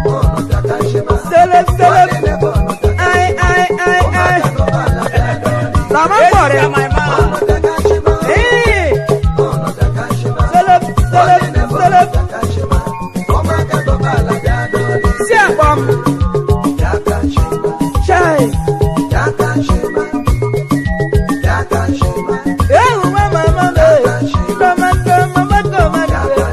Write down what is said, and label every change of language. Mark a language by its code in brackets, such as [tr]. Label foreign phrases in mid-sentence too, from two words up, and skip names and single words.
[en] Selem, selem. Ai, ai, ai, ai. Rama Ezi Kwore. ya, my man. Ee. Selem, selem, selem. [ig] Si akpọ m. Chai. Ewu nwa mama m, eh. Tọmatọ, mama tọmatọ.